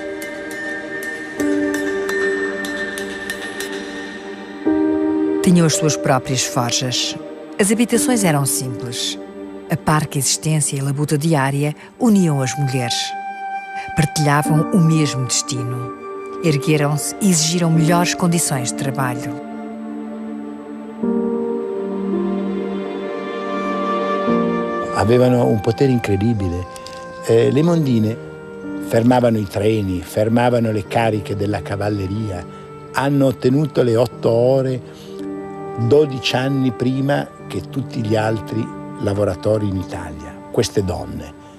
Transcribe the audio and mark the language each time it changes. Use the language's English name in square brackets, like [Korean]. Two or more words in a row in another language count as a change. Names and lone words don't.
[Portuguese] Tinham as suas próprias forjas. As habitações eram simples. A parca existência e a labuta diária uniam as mulheres. Partilhavam o mesmo destino. Ergueram-se e exigiram melhores condições de trabalho. [Italian] Avevano un potere incredibile. Le mondine fermavano i treni, fermavano le cariche della cavalleria, hanno ottenuto le 8 ore 12 anni prima che tutti gli altri lavoratori in Italia, queste donne.